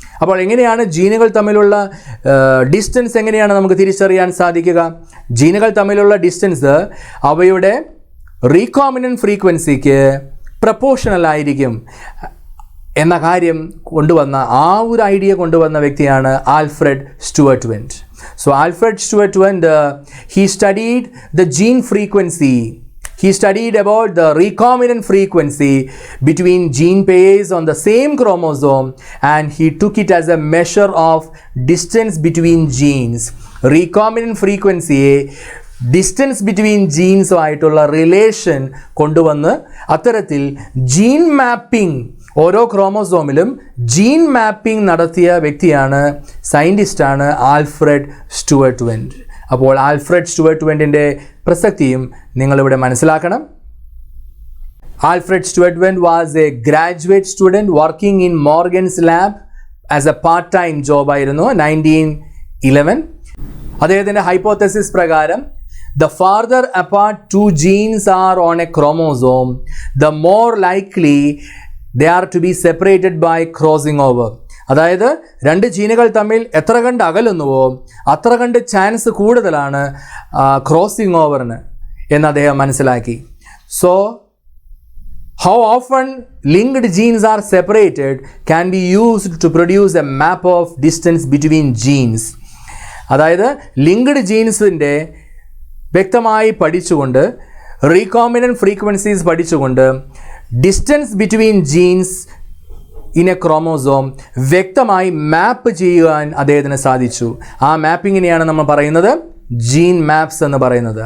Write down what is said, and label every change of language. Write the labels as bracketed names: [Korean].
[Malayalam] അപ്പോൾ എങ്ങനെയാണ് ജീനുകൾ തമ്മിലുള്ള ഡിസ്റ്റൻസ് എങ്ങനെയാണ് നമുക്ക് തിരിച്ചറിയാൻ സാധിക്കുക? ജീനുകൾ തമ്മിലുള്ള ഡിസ്റ്റൻസ് അവയുടെ റീകോമ്പിനൻറ്റ് ഫ്രീക്വൻസിക്ക് പ്രപ്പോർഷണൽ ആയിരിക്കും എന്ന കാര്യം കൊണ്ടുവന്ന ഒരു ഐഡിയ കൊണ്ടുവന്ന വ്യക്തിയാണ് Alfred Stuart went. [English] So Alfred Sturtevant he studied the gene frequency. He studied about the recombinant frequency between gene pairs on the same chromosome, and he took it as a measure of distance between genes. [Malayalam] Recombinant frequency distance between ജീൻസുമായിട്ടുള്ള relation കൊണ്ടുവന്ന് അത്തരത്തിൽ gene mapping, ഓരോ ക്രോമോസോമിലും gene mapping നടത്തിയ വ്യക്തിയാണ്, സയൻറ്റിസ്റ്റാണ് Alfred Stuart went. അപ്പോൾ Alfred Stuart വെന്റിൻ്റെ പ്രസക്തിയും നിങ്ങളിവിടെ മനസ്സിലാക്കണം. [English] Alfred Sturtevant was a graduate student working in Morgan's lab as a part time job ആയിരുന്നു 1911. [Malayalam] അദ്ദേഹത്തിൻ്റെ ഹൈപ്പോത്തസിസ് പ്രകാരം [English] the farther apart two genes are on a chromosome, the more likely they are to be separated by crossing over. [Malayalam] അതായത് രണ്ട് ജീനുകൾ തമ്മിൽ എത്ര കണ്ട് അകലുന്നുവോ അത്ര കണ്ട് ചാൻസ് കൂടുതലാണ് ക്രോസിംഗ് ഓവറിന് എന്ന് അദ്ദേഹം മനസ്സിലാക്കി. [English] So how often linked genes are separated can be used to produce a map of distance between genes. [Malayalam] അതായത് ലിങ്ക്ഡ് ജീൻസിൻ്റെ വ്യക്തമായി പഠിച്ചുകൊണ്ട്, റീകോമ്പിനൻറ്റ് ഫ്രീക്വൻസീസ് പഠിച്ചുകൊണ്ട്, distance between jeans in A chromosome വ്യക്തമായി മാപ്പ് ചെയ്യുവാൻ അദ്ദേഹത്തിന് സാധിച്ചു. ആ മാപ്പിങ്ങിനെയാണ് നമ്മൾ പറയുന്നത് ജീൻ മാപ്സ് എന്ന് പറയുന്നത്.